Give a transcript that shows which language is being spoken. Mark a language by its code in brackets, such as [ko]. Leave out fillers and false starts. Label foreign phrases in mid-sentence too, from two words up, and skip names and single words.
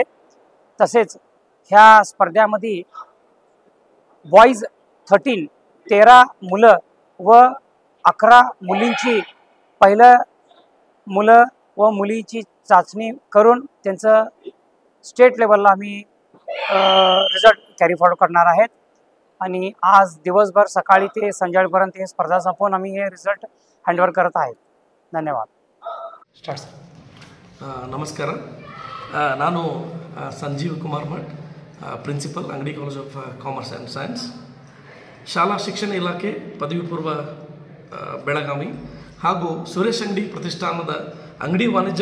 [mr] तसेच ह्या स्पर्धेमध्ये बॉईज 13 मुलं व 11 मुलींची पहिलं मुलं व मुलीची चाचणी करून त्यांचं [en] state levelला [mr] आम्ही [en] result carry forward [mr] करणार आहेत। आणि आज दिवसभर सकाळी ते संध्याकाळपर्यंत हे स्पर्धा संपवून आम्ही हे [en] result handover [mr] करत आहेत। धन्यवाद। [kn] ನಮಸ್ಕಾರ, ನಾನು ಸಂಜೀವ್ ಕುಮಾರ್ ಮಠ್, ಪ್ರಿನ್ಸಿಪಲ್ ಅಂಗಡಿ ಕಾಲೇಜ್ ಆಫ್ ಕಾಮರ್ಸ್ ಆ್ಯಂಡ್ ಸೈನ್ಸ್, ಶಾಲಾ ಶಿಕ್ಷಣ ಇಲಾಖೆ ಪದವಿ ಪೂರ್ವ ಬೆಳಗಾವಿ ಹಾಗೂ ಸುರೇಶ್ ಅಂಗಡಿ ಪ್ರತಿಷ್ಠಾನದ ಅಂಗಡಿ ವಾಣಿಜ್ಯ